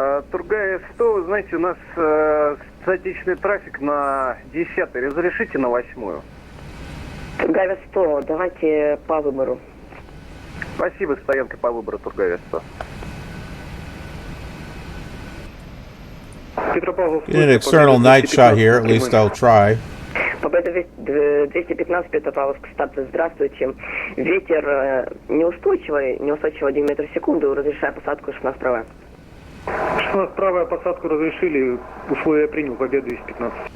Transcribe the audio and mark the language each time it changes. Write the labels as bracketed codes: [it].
[ru] Тургая 100, вы знаете, у нас статичный трафик на 10-й. Разрешите на 8-ю? Тургая 100, давайте по выбору. Спасибо, стоянка по выбору Тургая 100. [en] Get an external night shot here, at least I'll try. [ru] Победа 215, Петропавловск, старт, здравствуйте. Ветер неустойчивый 1 метр в секунду, разрешаю посадку 16 правая. 16 правая, посадку разрешили, условия принял, победа 215.